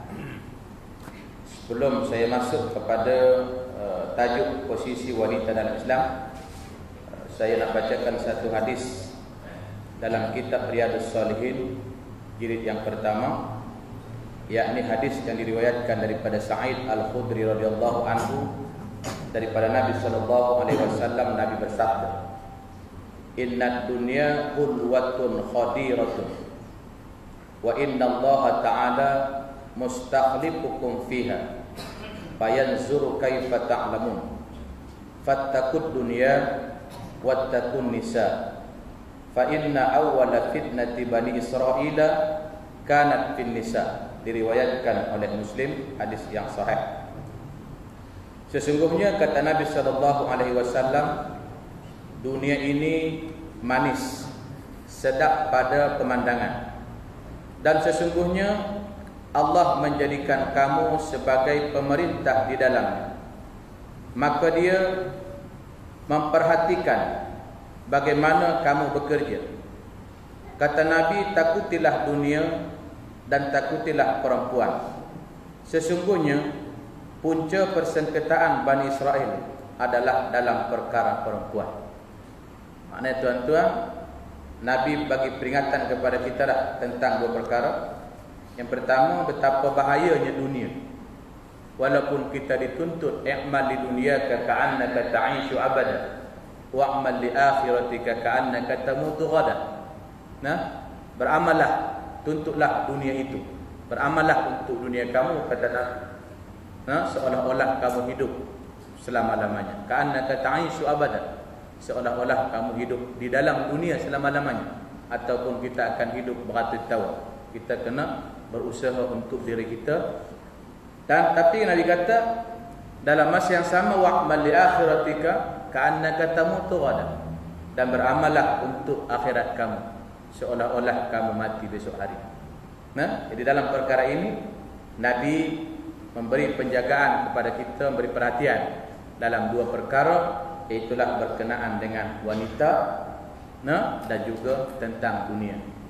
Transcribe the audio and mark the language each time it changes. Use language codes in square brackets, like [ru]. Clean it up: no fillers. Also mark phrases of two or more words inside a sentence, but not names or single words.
[ms] Sebelum saya masuk kepada tajuk posisi wanita dalam Islam, saya nak bacakan satu hadis dalam kitab Riyadhus Shalihin jilid yang pertama, yakni hadis yang diriwayatkan daripada Sa'id Al-Khudri [ar] رضي الله عنه [ms] daripada Nabi [ar] صلى الله عليه وسلم. [ms] Nabi bersabda, [ar] "إن الدنيا حلوة خضرة وإن الله تعالى مستخلفكم فيها فينظر كيف تعملون فاتقوا الدنيا واتقوا النساء فإن أول فتنة بني إسرائيل كانت في النساء." [ms] Diriwayatkan oleh Muslim, hadis yang sahih. Sesungguhnya kata Nabi [ar] صلى الله عليه وسلم, [ms] dunia ini manis, sedap pada pemandangan, dan sesungguhnya Allah menjadikan kamu sebagai pemerintah di dalamnya. Maka dia memperhatikan bagaimana kamu bekerja. Kata Nabi, takutilah dunia dan takutilah perempuan. Sesungguhnya punca persengketaan Bani Israel adalah dalam perkara perempuan. Maknanya tuan-tuan, Nabi bagi peringatan kepada kita dah tentang dua perkara. Yang pertama, betapa bahayanya dunia. Walaupun kita dituntut [ar] اعمل لدنياك كأنك تعيش أبدا واعمل لآخرتك كأنك تموت غدا. [ms] Nah, beramallah, tuntutlah dunia itu. Beramallah untuk dunia kamu, kata Nabi. Seolah-olah kamu hidup selama-lamanya. [ar] كأنك تعيش أبدا, [ms] seolah-olah kamu hidup di dalam dunia selama-lamanya. Ataupun kita akan hidup beratus tahun. Kita kena berusaha untuk diri kita. Dan tapi Nabi kata dalam masa yang sama, [ar] واعمل لآخرتك كأنك تموت غدا, [ms] dan beramallah untuk akhirat kamu seolah-olah kamu mati besok hari. Nah, jadi dalam perkara ini Nabi memberi penjagaan kepada kita, memberi perhatian dalam dua perkara, iaitulah berkenaan dengan wanita, dan juga tentang dunia.